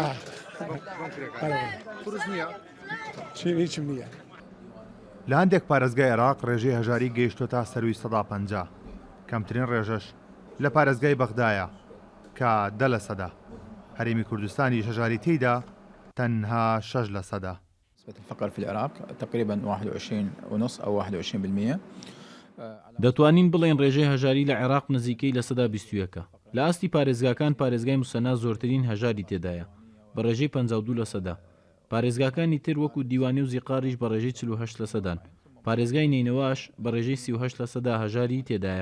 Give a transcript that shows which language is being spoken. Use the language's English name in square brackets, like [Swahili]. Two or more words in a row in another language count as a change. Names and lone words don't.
[Central Kurdish] قورس نییە؟ هیچم نییە. لە هەندێک پارێزگای عێراق ڕێژەی هەژاری گەیشتۆتە سەروی 150. کەمترین ڕێژەش لە پارێزگای بەغدایە کە 10%. هەرێمی کوردستانی هەژاری تێیدا تەنها 6%. [Arabic] نسبة الفقر في العراق تقريبا 21.5 أو 21%. [Central Kurdish] دەتوانین بڵێن ڕێژەی هەژاری لە عێراق نزیکەی لە 121. لە ئاستی پارێزگاکان پارێزگای موسەنا زۆرترین هەژاری تێدایە بە ڕێژەی 52%. پارێزگاکانی تر وەکو دیوانی و زیقاریش بە ڕێژەی 48%. پارێزگای نینەواش بە ڕێژەی 38% هەژاری تێدایە.